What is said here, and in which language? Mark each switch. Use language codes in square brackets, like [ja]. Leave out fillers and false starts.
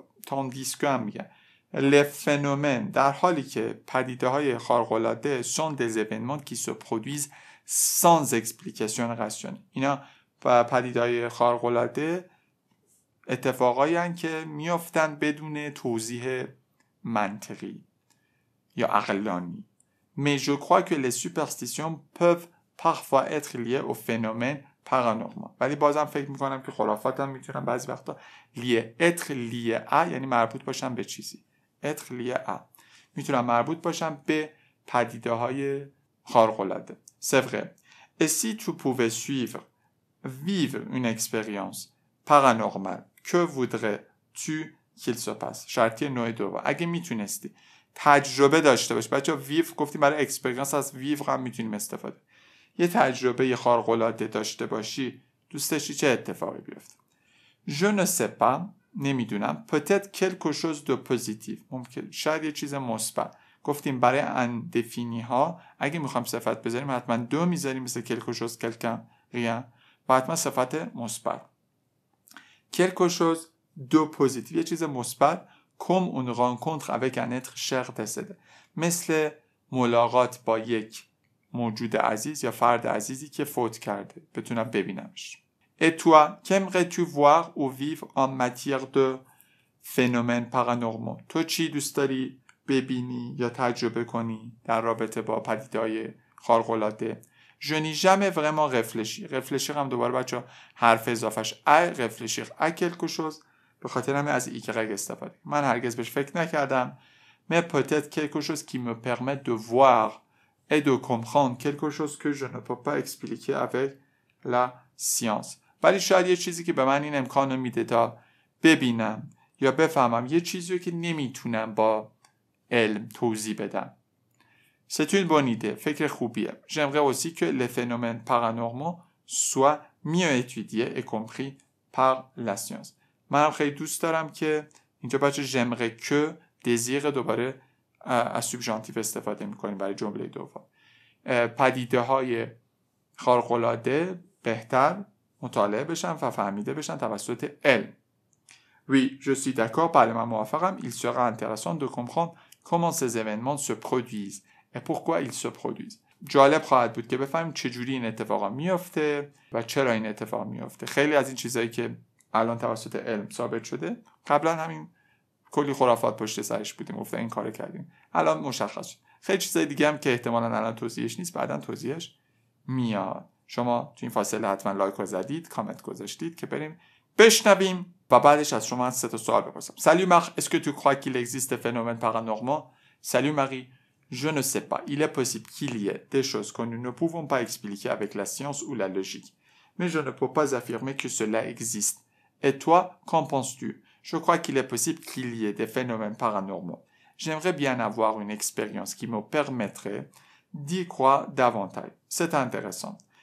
[fr] tandis que [fa] هم میگن [fr] les phénomènes [fa] در حالی که پدیده های خارق‌العاده [fr] sont des événements qui se produisent sans explication rationnelle. [fa] اینا پدیده های خارق‌العاده اتفاقایی هستند که میافتن بدون توضیح منطقی یا عقلانی. [fr] Mais je crois que les superstitions peuvent parfois être liées aux phénomènes paranormaux. [fa] ولی بازم فکر میکنم که خرافات هم میتونن بعضی وقتا [fr] être lié à [fa] یعنی مربوط باشن به چیزی. [fr] être lié à [fa] میتونن مربوط باشن به پدیده های خارق‌العاده. [fr] C'est vrai. Et si tu pouvais vivre une expérience paranormale, que voudrais-tu qu'il se passe؟ [fa] شرطی نوع دوم. اگه میتونستی تجربه داشته باش، بچه ویو گفتیم برای اکسپریانس از ویو هم میتونیم استفاده، یه تجربه خارق‌العاده داشته باشی، دوست داشتی چه اتفاقی بیفته؟ [fr] Je ne sais pas، [fa] نمیدونم. [fr] peut-être quelque chose de positif، [fa] ممکن شاید یه چیز مثبت. گفتیم برای اندفینی ها اگه میخوام صفت بذاریم حتما دو میذاریم مثل [fr] quelque chose quelqu'un rien [fa] و حتما صفت مثبت. [fr] quelque chose de positif [fa] یه چیز مثبت [fr] comme une rencontre avec un être cher décédé، [fa] مثل ملاقات با یک موجود عزیز یا فرد عزیزی که فوت کرده بتونم ببینمش. [fr] Et toi, qu'aimerais-tu voir ou vivre en matière de phénomènes paranormaux؟ [fa] تو چی دوست داری ببینی یا تجربه کنی در رابطه با پدیده‌های خارق‌العاده؟ [fr] Je n'ai jamais vraiment réfléchi. [fa] réfléchir هم دوباره بچه حرف اضافهش [fr] réfléchir à quelque chose، [fa] به خاطر همین از ایگرگ استفاده. من هرگز بهش فکر نکردم. [fr] Mais peut-être quelque chose qui me permet de voir et de comprendre quelque chose que je ne peux pas expliquer avec la science. [fa] ولی شاید یه چیزی که به من این امکانو میده تا ببینم یا بفهمم یه چیزی که نمیتونم با علم توضیح بدم. [fr] C'est une bonne idée. [fa] فکر خوبیه. [fr] J'aimerais aussi que les phénomènes paranormaux soient mieux étudiés et compris par la science. [fa] منم خیلی دوست دارم که اینجا بچه [fr] j'aimerais que [fa] désir دوباره از subjonctif استفاده میکنیم برای جمله دوم. پدیده های خارق‌العاده بهتر مطالعه بشن و فهمیده بشن توسط علم. [fr] Oui, je suis d'accord. [fa] بله من موافقم. [fr] Il sera intéressant de comprendre comment ces événements se produisent et pourquoi ils se produisent. [fa] جالب خواهد بود که بفهمیم چجوری این اتفاقا میفته و چرا این اتفاق میفته. خیلی از این چیزایی که الان توسط علم ثابت شده قبلا همین کلی خرافات پشت سرش بودیم، گفتن این کارو کردیم، الان مشخص شد. خیلی چیزای دیگه هم که احتمالاً الان توضیحش نیست بعداً توضیحش میاد. شما تو این فاصله حتما لایک رو زدید، کامنت گذاشتید که بریم بشنویم و بعدش از شما 3 سوال بپرسم. [fr] Salut Marc, est-ce que tu crois qu'il existe des phénomènes paranormaux? Salut Marie, je ne sais pas. Il est possible qu'il y ait des choses que nous ne pouvons pas expliquer avec la science ou la logique. Mais je ne peux pas affirmer que cela existe. Et toi, qu'en penses-tu? Je crois qu'il est possible qu'il y ait des phénomènes paranormaux. J'aimerais bien avoir une expérience qui me permettrait d'y croire davantage. C'est intéressant.